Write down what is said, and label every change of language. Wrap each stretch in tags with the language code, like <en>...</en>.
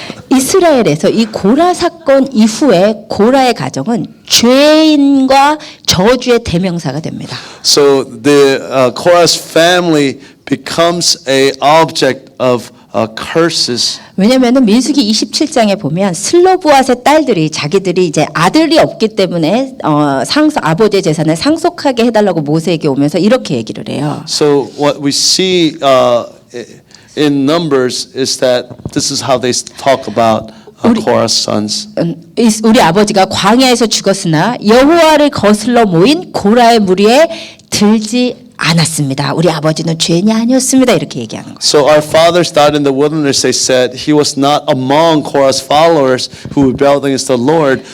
<ko>이스라엘에서 이 고라 사건 이후에 고라의 가정은 죄인과 저주의 대명사가 됩니다.</ko> <en>So the Korah's family becomes a object of curses.</en> <ko>왜냐하면 민수기 27장에 보면 슬로브앗의 딸들이 자기들이 이제 아들이 없기 때문에 아버지의 재산을 상속하게 해달라고 모세에게 오면서 이렇게 얘기를 해요.</ko> <en>So what we see in Numbers is that this is how they talk about Korah's sons.</en> <ko>우리 아버지가 광야에서 죽었으나 여호와를 거슬러 모인 고라의 무리에 들지 않았습니다. 우리 아버지는 죄인이 아니었습니다. 이렇게 얘기하는 거예요.</ko> <en>So our fathers died in the wilderness, they said. He was not among Korah's followers who rebelled against the Lord.</en>